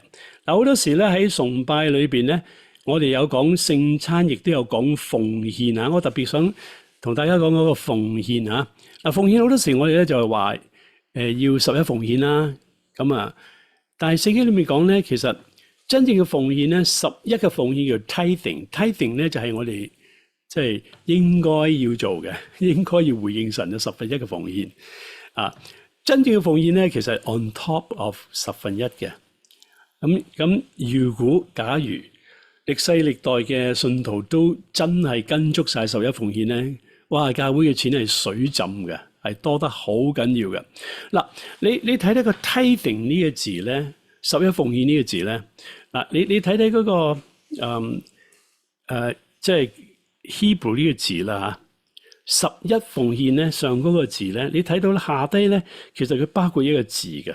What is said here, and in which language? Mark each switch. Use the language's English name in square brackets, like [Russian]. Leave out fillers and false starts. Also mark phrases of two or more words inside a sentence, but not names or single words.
[Cantonese] 好多時咧喺崇拜裏邊咧，我哋有講聖餐，亦都有講奉獻我特別想同大家講嗰個奉獻奉獻好多時我哋咧就係話要11奉獻啦，但係聖經裏面講咧，其實真正嘅奉獻咧，11嘅奉獻叫 tithing 咧就係我哋即係應該要做嘅，應該要回應神嘅1/10嘅奉獻真正嘅奉獻咧，其實 [English] on top of [Cantonese] 1/10 嘅。咁如果假如歷世歷代嘅信徒都真係跟足晒11奉獻咧，哇！教會嘅錢係水浸嘅，係多得好緊要嘅。嗱，你睇睇個 tithing 呢個字咧，11奉獻呢個字咧，你睇睇嗰個即係 Hebrew 呢個字啦11奉獻咧，上嗰個字咧，你睇到下低咧，其實佢包括一個字嘅。